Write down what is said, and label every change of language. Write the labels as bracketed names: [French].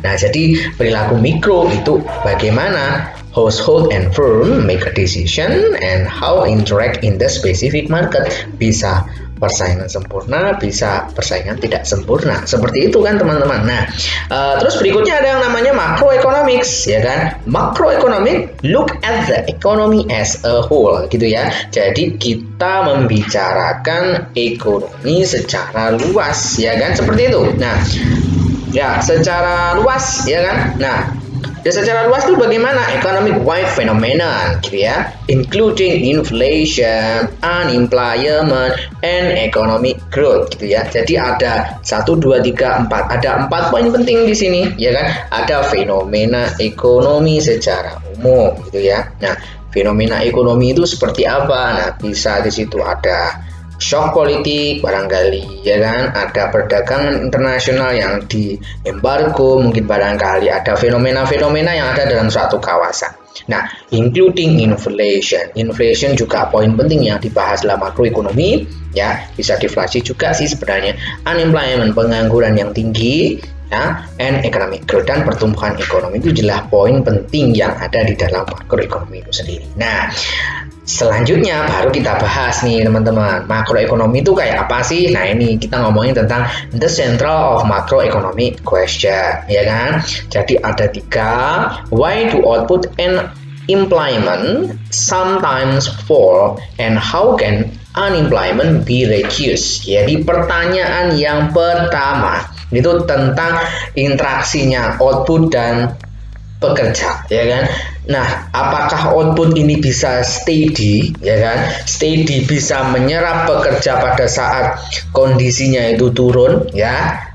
[Indonesian] Nah, jadi perilaku mikro itu bagaimana [English] household and firm make a decision and how interact in the specific market. [Indonesian] Bisa persaingan sempurna, bisa persaingan tidak sempurna, seperti itu kan teman-teman. Nah, terus berikutnya ada yang namanya macroeconomics, ya kan? [English] Macroeconomic look at the economy as a whole, [Indonesian] gitu ya. Jadi kita membicarakan ekonomi secara luas, ya kan? Seperti itu. Nah, ya, secara luas, ya kan? Nah, secara luas itu bagaimana? [English] Economic wide phenomenon, [Indonesian] gitu ya, [English] including inflation, unemployment, and economic growth, gitu ya. [Indonesian] Jadi ada 1, 2, 3, 4, ada 4 poin penting di sini, ya kan? Ada fenomena ekonomi secara umum, gitu ya. Nah, fenomena ekonomi itu seperti apa? Nah, bisa di situ ada shock politik barangkali, ya kan? Ada perdagangan internasional yang diembargo, mungkin barangkali ada fenomena-fenomena yang ada dalam suatu kawasan. [English] Nah, including inflation. [Indonesian] Inflation juga poin penting yang dibahas dalam makroekonomi, ya. Bisa deflasi juga sih sebenarnya. Unemployment, pengangguran yang tinggi, ya, [English] and economic growth, [Indonesian] dan pertumbuhan ekonomi itu jelas poin penting yang ada di dalam makroekonomi itu sendiri. Nah, selanjutnya baru kita bahas nih teman-teman, makroekonomi itu kayak apa sih? Nah, ini kita ngomongin tentang [English] the central of macroeconomic question, [Indonesian] ya kan? Jadi ada 3, [English] why do output and employment sometimes fall and how can unemployment be reduced? [Indonesian] Jadi pertanyaan yang pertama itu tentang interaksinya output dan pekerja, ya kan? Nah, apakah output ini bisa steady, ya kan? Steady bisa menyerap pekerja pada saat kondisinya itu turun, ya?